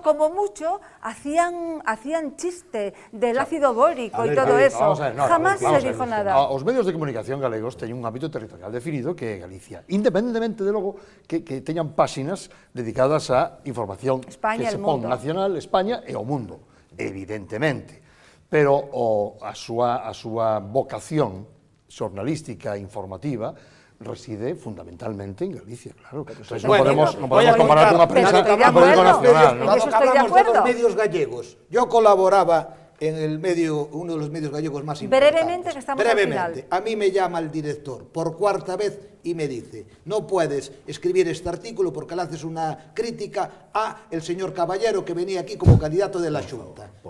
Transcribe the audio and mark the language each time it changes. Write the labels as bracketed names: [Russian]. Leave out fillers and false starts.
[Spanish] Como mucho hacían chiste del ácido bórico y todo eso. Jamás se dijo nada. [Galician] Os medios de comunicación galegos teñen un ámbito territorial definido que é Galicia, independentemente de logo que teñan páxinas dedicadas a información España, que se [Spanish] el [Galician] pon mundo. nacional, España e o mundo, evidentemente. Pero a súa vocación xornalística e informativa reside fundamentalmente en Galicia, claro. Entonces, non podemos comparar unha prensa nacional. [Spanish] Cuando hablamos de los medios gallegos, yo colaboraba en uno de los medios gallegos más importantes. Brevemente, que estamos al final. A mí me llama el director por cuarta vez y me dice: no puedes escribir este artículo porque le haces una crítica a el señor Caballero, que venía aquí como candidato de la Xunta.